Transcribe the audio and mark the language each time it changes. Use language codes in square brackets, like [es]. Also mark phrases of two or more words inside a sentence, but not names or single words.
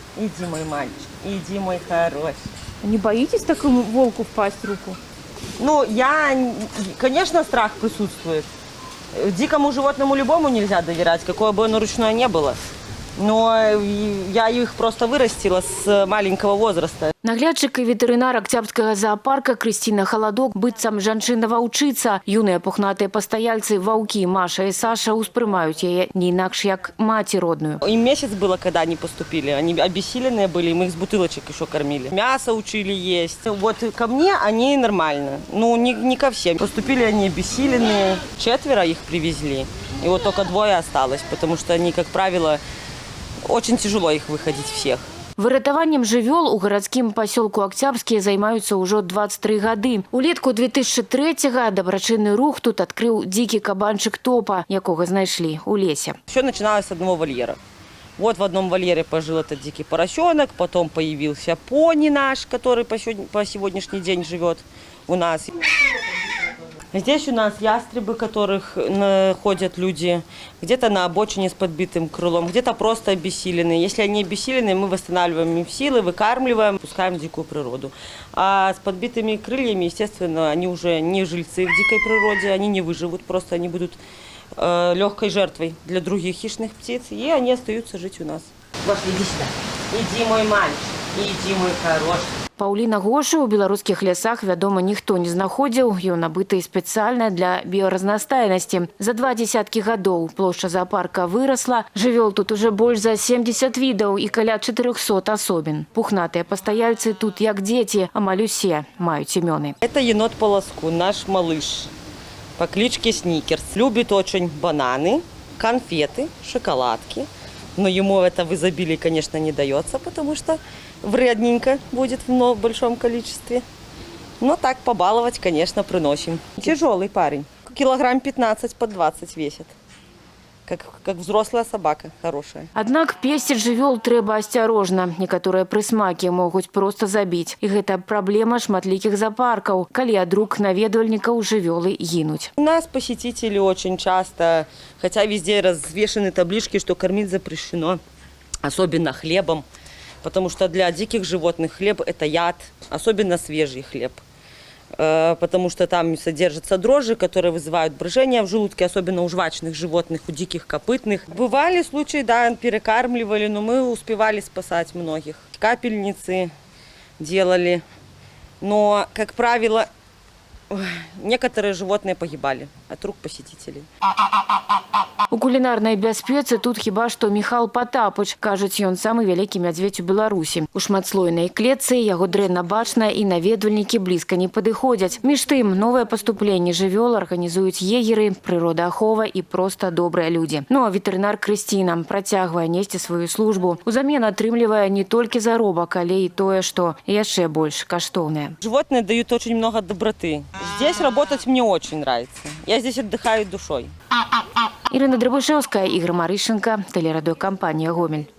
[ru] Иди, мой мальчик, иди, мой хороший. Не боитесь такому волку впасть в руку? Ну, конечно, страх присутствует. Дикому животному любому нельзя доверять, какое бы оно ручное не было. Но я их просто вырастила с маленького возраста. [be] Наглядчик і ветэрынар Акцябрскага зоопарка Крысціна Халадок быццам жанчына ваўчыца. Юныя пухнатыя пастаяльцы ваўкі Маша і Саша успрымаюць яе не інакш як маці родную. [ru] Им месяц было, когда они поступили. Они обессиленные были, мы их с бутылочек еще кормили. Мясо учили есть. Вот ко мне они нормально. Ну, не ко всем. Поступили они обессиленные. 4 их привезли. И вот только 2 осталось, потому что они, как правило, очень тяжело их выходить всех. [be] Выратаваннем жывёл у гарадскім пасёлку Акцябрскія займаюцца ўжо 23 гады. Улетку 2003-го дабрачынны рух тут адкрыў дзікі кабанчык Топа, якога знайшлі у лесе. [ru] Все начиналось с одного вольера. Вот в одном вольере пожил этот дикий поросенок, потом появился пони наш, который по сегодняшний день живет у нас. Здесь у нас ястребы, которых ходят люди, где-то на обочине с подбитым крылом, где-то просто обессиленные. Если они обессиленные, мы восстанавливаем им силы, выкармливаем, пускаем в дикую природу. А с подбитыми крыльями, естественно, они уже не жильцы в дикой природе, они не выживут, просто они будут легкой жертвой для других хищных птиц, и они остаются жить у нас. Пошли, иди сюда. Иди, мой мальчик, иди, мой хороший. [be] Паўліна Гошы ў беларускіх лясах, вядома, ніхто не знаходзіў. Ён набыты спецыяльна для біяразнастайнасці. За 20 гадоў плошча зоопарка вырасла. Жывёл тут уже больш за 70 відаў і каля 400 асобін. Пухнатыя пастаяльцы тут як дзеці, амаль усе маюць імёны. [ru] Это енот Полоску, наш малыш по кличке Сникерс. Любит очень бананы, конфеты, шоколадки. Но ему это в изобилии, конечно, не дается, потому что вредненько будет в большом количестве. Но так побаловать, конечно, приносим. Тяжелый парень. Килограмм 15 под 20 весит. Как взрослая собака, хорошая. [be] Аднак песціць жывёл трэба асцярожна. Некаторыя прысмакі могуць проста забіць. І гэта праблема шматлікіх зоопаркаў, калі ад рук наведвальнікаў жывёлы гінуць. [ru] У нас посетители очень часто, хотя везде развешаны таблички, что кормить запрещено, особенно хлебом, потому что для диких животных хлеб – это яд, особенно свежий хлеб. Потому что там содержатся дрожжи, которые вызывают брожение в желудке, особенно у жвачных животных, у диких копытных. Бывали случаи, да, перекармливали, но мы успевали спасать многих. Капельницы делали, но, как правило, некоторые животные погибали от рук посетителей. [be] У кулінарнай бяспецы тут хіба што Міхал Патапыч. Кажуць, ён самы вялікі мядзведзь у Беларусі. У шматслойнай клетцы яго дрэнна бачна і наведвальнікі блізка не падыходзяць. Між тым, новае паступленне жывёл арганізуюць егеры, прыродаахова і проста добрыя людзі. Ну а ветэрынар Крысціна працягвае несці сваю службу. Узамен атрымлівае не толькі заробак, але і тое, што яшчэ больш каштоўнае. [ru] Животные дают очень много доброты. Здесь работать мне очень нравится. Я здесь отдыхаю душой. [be] Ірина Драбушевская, Ігор Марышенко, телерадиокомпанія «Гомель».